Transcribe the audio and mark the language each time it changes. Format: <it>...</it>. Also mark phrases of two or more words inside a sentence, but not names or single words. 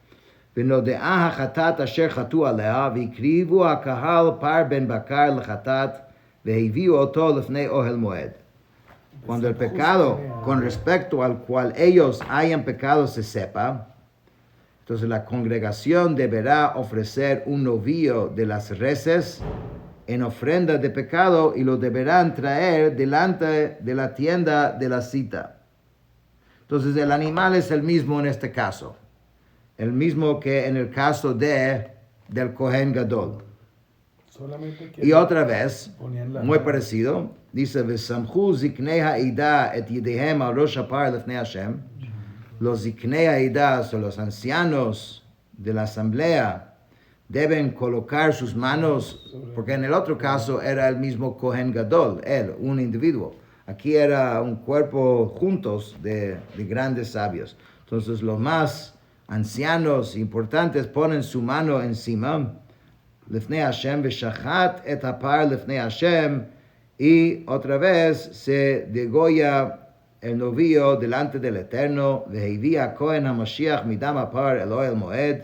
<es>Cuando el pecado con respecto al cual ellos hayan pecado se sepa, entonces la congregación deberá ofrecer un novillo de las reses en ofrenda de pecado, y lo deberán traer delante de la tienda de la cita. Entonces el animal es el mismo en este caso, el mismo que en el caso del Kohen Gadol. Y otra vez, muy parecido, dice</es> <he>וסמכו זקני העדה את ידיהם על ראש הפר לפני השם.</he> <es>Los</es> <he>זקני העדה</he> <es>son los ancianos de la asamblea deben colocar sus manos, porque en el otro caso era el mismo Kohen Gadol, él, un individuo. Aquí era un cuerpo juntos de grandes sabios. Entonces los más ancianos, importantes, ponen su mano encima,</es> <he>לפני השם, ושחט את הפר לפני השם,</he> <es>y otra vez se degolla el novillo delante del Eterno,</es> <he>והביא הכהן המשיח מדם הפר אל אהל מועד.</he>